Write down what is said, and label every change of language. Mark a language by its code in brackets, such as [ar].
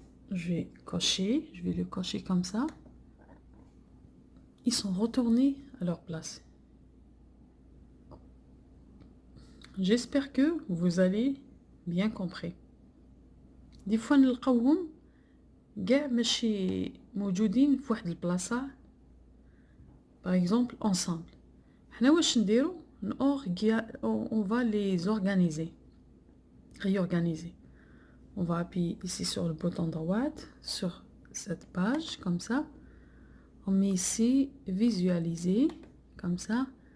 [fr] Je vais cocher, je vais le cocher comme ça. Ils sont retournés à leur place. J'espère que vous avez bien compris. Des fois, [ar] نلقاوهم كاع ماشي موجودين في واحد البلاصه. [fr] par exemple ensemble. [ar] حنا واش نديرو [fr] on va les organiser, réorganiser. On va appuyer ici sur le bouton droite sur cette page comme ça. On met ici visualiser comme ça.